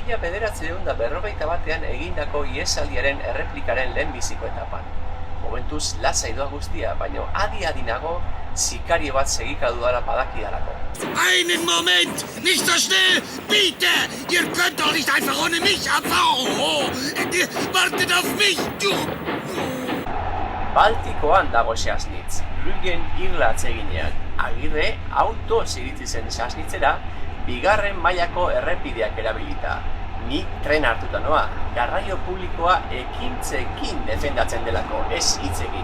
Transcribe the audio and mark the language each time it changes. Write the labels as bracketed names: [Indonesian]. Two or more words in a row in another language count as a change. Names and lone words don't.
[Basque] 1951 egindako ihesaldiaren erreplikaren lehenbiziko etapan. Momentuz lasai doa guztia, baina adi nago sikario bat segikadu dara badakidalako. [German] Einen Moment! Nicht so schnell! Bitte! Ihr könnt doch nicht einfach ohne mich abfahren! Wartet auf mich! [Basque] Baltikoan dago Sassnitz, Rügen irla atseginean. Agirre auto iritsi zen Sassnitzera, 2. mailako errepideak erabilita. Ni tren hartuta noa, garraio publikoa ekintzekin defendatzen delako, ez hitzekin.